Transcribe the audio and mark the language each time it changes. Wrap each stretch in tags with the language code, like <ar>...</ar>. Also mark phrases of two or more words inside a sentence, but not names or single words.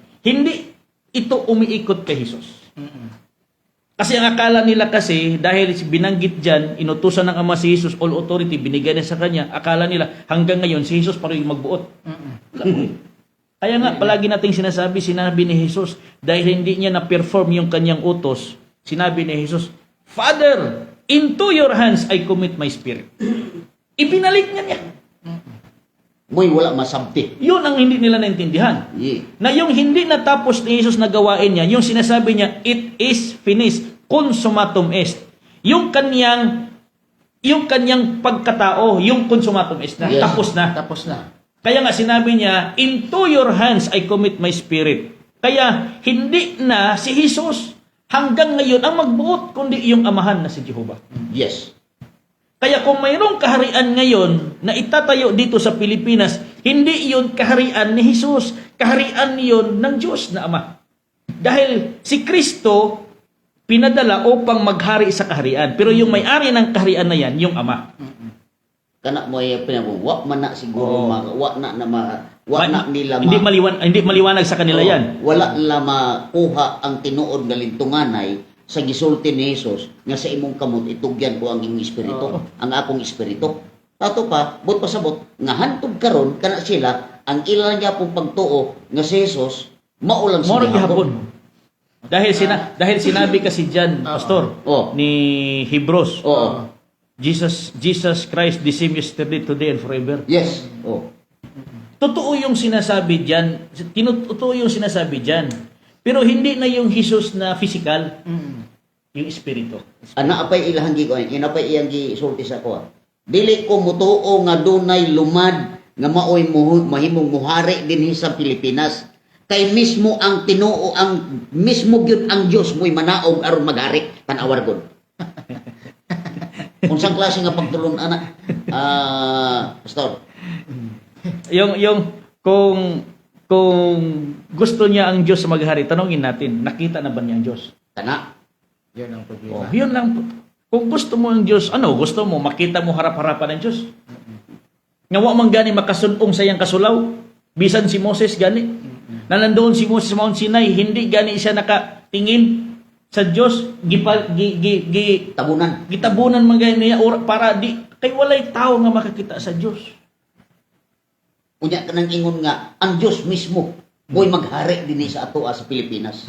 <tl>Hindi ito umiikot kay Jesus. Kasi ang akala nila kasi, dahil binanggit dyan, inutusan ng Ama si Jesus,</tl> <en>all authority,</en> <tl>binigay na sa Kanya, akala nila hanggang ngayon si Jesus pa rin magbuot. Wala po eh. Kaya nga, palagi nating sinabi ni Jesus, dahil hindi niya na-perform yung kanyang utos, sinabi ni Jesus,</tl> <en>Father, into your hands I commit my spirit.</en> <tl>Ibinalik niya.</tl> <ceb>Mo'y wala masabti.</ceb> <tl>Yun ang hindi nila naintindihan. Yeah. Na yung hindi natapos ni Jesus na gawain niya, yung sinasabi niya,</tl> <en>it is finished,</en> <la>consummatum est.</la> <tl>Yung kanyang yung kanyang pagkatao, yung</tl> <la>consumatum est</la> <tl>na, Yes. tapos na. Tapos na. Kaya nga sinabi niya,</tl> <en>into your hands I commit my spirit.</en> <tl>Kaya hindi na si Jesus hanggang ngayon ang magbuot, kundi yung amahan na si Jehovah. Yes. Kaya kung mayroong kaharian ngayon na itatayo dito sa Pilipinas, hindi yun kaharian ni Jesus. Kaharian yun ng Diyos na Ama. Dahil si Kristo pinadala upang maghari sa kaharian. Pero yung may-ari ng kaharian na yan, yung Ama.</tl> <ceb>Kana mo ay pinabo, wa man na siguro, Oo. wa na nila</ceb> <tl>Hindi maliwanag sa kanila Oo. yan.</tl> <ceb>Wala nila makuha ang tinuod nga lintunganay sa gisulti ni Jesus nga sa imong kamot itugyan ko ang imong espiritu, Oo. ang akong espiritu. Ato pa, but pasabot nga hantod karon kana sila ang ilan niya pong pagtuo nga si Jesus maulang sa Morong gihapon. gihapon.</ceb> <tl>Dahil sinabi kasi diyan, Pastor, Oo. ni Hebrews, Oo.</tl> <en>Jesus Christ the same yesterday, today, and forever.</en> <tl>Yes. Oh. Totoo yung sinasabi diyan. Totoo yung sinasabi diyan. Pero hindi na yung Jesus na physical, yung espiritu.</tl> <ceb>Ana apay ilahang gi ko, inapay iyang gisulti sa ko. Dili ko mutuo nga dunay lumad nga maoy mahimong muhari dinhi sa Pilipinas. Kay mismo ang Tinuo, ang mismo gyud ang Dios mo'y manaog aron maghari tan-awar gud. Unsang klase nga pagtulon ana? Pastor.</ceb> <tl>Yung kung gusto niya ang Diyos maghari, tanongin natin, nakita na ba niya ang Diyos?</tl> <ceb>Kana.</ceb> <tl>Yun ang problema. Oh, yun lang. Kung gusto mo ang Diyos, gusto mo, makita mo harap-harapan ng Diyos.</tl> <ceb>Nga wa man gani makasunong sa iyang kasulaw. Bisan si Moses gani.</ceb> <tl>Na nandoon si Moses sa Mount Sinai, hindi gani siya nakatingin sa Diyos. Tabunan.</tl> <ceb>Gitabunan man gani niya para di kay walay tao nga makakita sa Diyos. Unya kanang ingon nga ang Dios mismo mo'y maghari dinhi sa ato sa Pilipinas.</ceb>